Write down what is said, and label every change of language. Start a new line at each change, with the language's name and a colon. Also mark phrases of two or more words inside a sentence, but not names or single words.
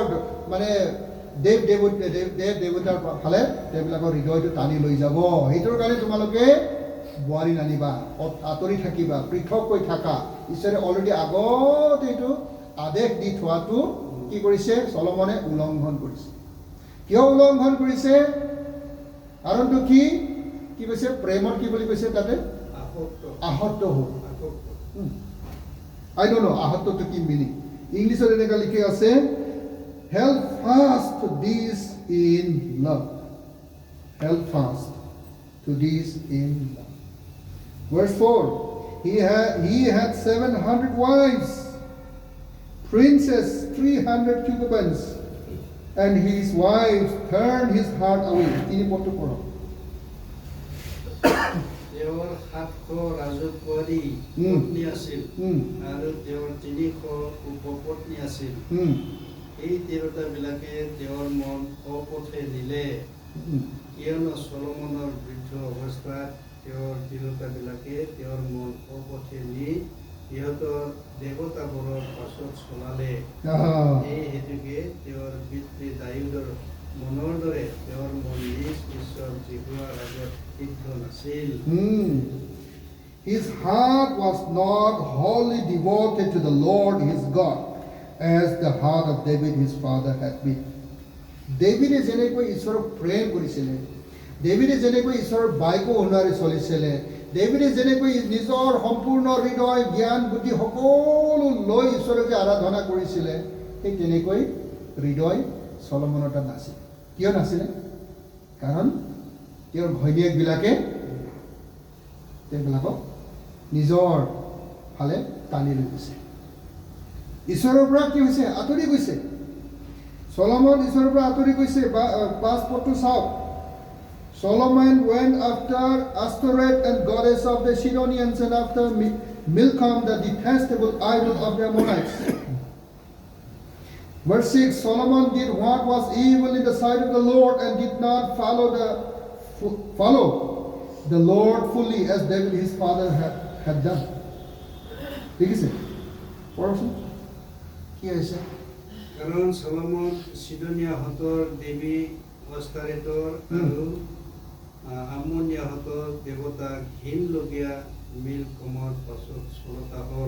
Assamese: মানে দেৱ দেৱতাৰ ফালে তেওঁবিলাকৰ হৃদয়টো টানি লৈ যাব সেইটোৰ কাৰণে তোমালোকে বোৱাৰী নানিবা আঁতৰি থাকিবা পৃথককৈ থাকা ঈশ্বৰে অলৰেডি আগতে এইটো আদেশ দি থোৱাটো কি কৰিছে সলমনে উলংঘন কৰিছে কিয় উলংঘন কৰিছে কাৰণটো কি কৈছে প্ৰেমত কি বুলি কৈছে তাতে আসক্ত হ'ল
English: I don't know
Assamese: আসক্তটো কি মিনিং ইংলিছত এনেকা লিখি আছে
English: held fast to these in love verse 4 he had 700 wives princes 300 concubines and his wives turned his heart away
Assamese: তিনি পদটো পঢ়ক তেওঁৰ 700 ৰাজকুমাৰী পত্নী আছিল আৰু তেওঁৰ 300 উপপত্নী আছিল এই তিৰোতাবিলাকে তেওঁৰ মন অপথে নিলে কিয়নো চলোমনৰ বৃদ্ধ অৱস্থাত তেওঁৰ তিৰোতাবিলাকে তেওঁৰ মন অপথে নি সিহঁতৰ দেৱতাবোৰৰ পাছত চলালে। এই হেতুকে তেওঁৰ পিতৃ দাউদৰ মনৰ দৰে তেওঁৰ মন নিজ ঈশ্বৰ জিহুৱাৰ আগত সিদ্ধ নাছিল।
English: His heart was not wholly devoted to the Lord his God, as the heart of David his father had been.
Assamese: ডেভিডে যেনেকৈ ঈশ্বৰক প্ৰেম কৰিছিলে, ডেভিডে যেনেকৈ ঈশ্বৰৰ বাইকো অনুসাৰে চলিছিলে, ডেভিডে যেনেকৈ নিজৰ সম্পূৰ্ণ হৃদয় জ্ঞান বুদ্ধি সকলো লৈ ঈশ্বৰক যে আৰাধনা কৰিছিলে, সেই তেনেকৈ হৃদয় চলমনৰ তাত নাছিল। কিয় নাছিলে? কাৰণ তেওঁৰ ঘৈণীয়েকবিলাকে তেওঁবিলাকক নিজৰ ফালে টানি লৈ গৈছে, ঈশ্বৰৰ পৰা কি হৈছে? আঁতৰি গৈছে। Solomon ঈশ্বৰৰ পৰা আঁতৰি গৈছে। 5 পদটো চাওক।
English: Solomon went after Ashtoreth and goddess of the Sidonians and after Milcom, the detestable idol of the Ammonites. Verse 6, Solomon did what was evil in the sight of the Lord and did not follow the Lord fully as David his father had done.
Assamese: দেখিছে? পঢ়কচোন কি হৈছে? কাৰণ চলোমন চিডনীয়াহঁতৰ দেৱী অস্তাৰেতৰ আৰু আমনিয়াহঁতৰ দেৱতা ঘিনলগীয়া মিলকমৰ পাছত চলতা হ'ল।